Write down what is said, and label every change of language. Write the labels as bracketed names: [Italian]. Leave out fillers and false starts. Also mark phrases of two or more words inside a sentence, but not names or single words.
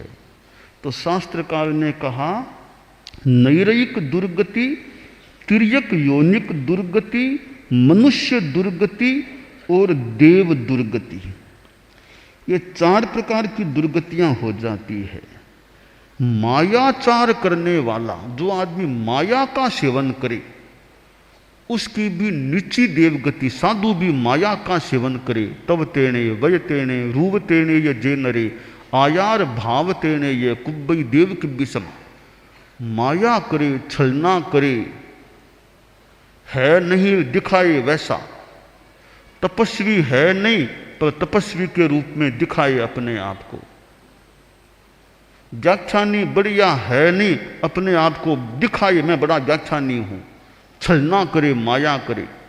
[Hindi] तो शास्त्रकार ने कहा, नैरिक दुर्गति, तिर्यक योनिक दुर्गति, मनुष्य दुर्गति और देव दुर्गति, ये 4 प्रकार की दुर्गतियां हो जाती है। मायाचार करने वाला, जो आदमी माया का सेवन करे, उसकी भी नीची देवगति, साधु भी माया का सेवन करे, तब [Prakrit languages] तेणे वय तेणे रूप तेणे ये जे नरे, आयार भाव तेणे ये कुब्बई [Hindi] देव की विषम। माया करे, छलना करे, है नहीं दिखाए वैसा, तपस्वी है नहीं पर तपस्वी के रूप में दिखाए अपने आप को, व्याख्यानी बढ़िया है नहीं, अपने आप को दिखाए मैं बड़ा व्याख्यानी हूं, छलना करे, माया करे।